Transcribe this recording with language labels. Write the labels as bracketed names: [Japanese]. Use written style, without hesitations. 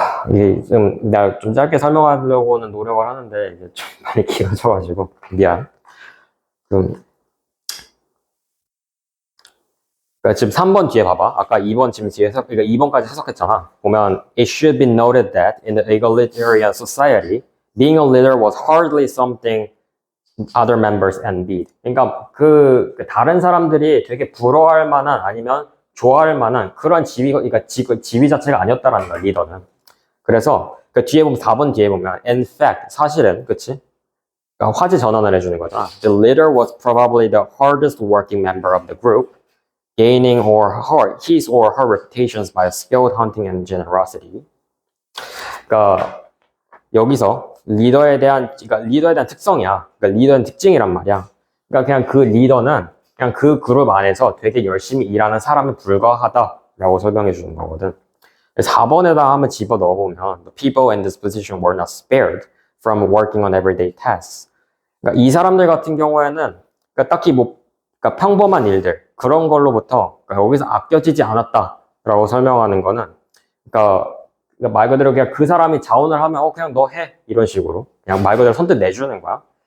[Korean] 이게 좀 내가 좀 짧게 설명하려고는 노력을 하는데 이게 좀 많이 길어져가지고 미안. 그러니까 지금 3번 뒤에 봐봐. 아까 2번 지금 뒤에 그러니까 2번까지 해석했잖아. 보면 [English] It should be noted that in the egalitarian society, being a leader was hardly something other members envied. [Korean] 그러니까 그 다른 사람들이 되게 부러워할 만한 아니면 좋아할 만한 그런 지위, 그러니까 지위 자체가 아니었다라는 거야, 리더는. 그래서 그 뒤에 보면 4번 뒤에 보면 in fact 사실은 그치? 그러니까 화제 전환을 해주는 거잖아. [English] The leader was probably the hardest working member of the group, gaining his or her reputations by skilled hunting and generosity. [Korean] 그러니까 여기서 리더에 대한 특성이야. 그러니까 리더의 특징이란 말이야. 그러니까 그냥 그 리더는 그냥 그 그룹 안에서 되게 열심히 일하는 사람에 불과하다라고 설명해 주는 거거든. 4번에다 한번 집어 넣어보면 [English] The people in this position were not spared from working on everyday tasks. [Korean] 그러니까 이 사람들 같은 경우에는 그러니까 딱히 그러니까 평범한 일들 그런 걸로부터 그러니까 여기서 아껴지지 않았다라고 설명하는 거는 그러니까 말 그대로 그냥 그 사람이 자원을 하면 그냥 너 해 이런 식으로 그냥 말 그대로 선뜻 내주는 거야.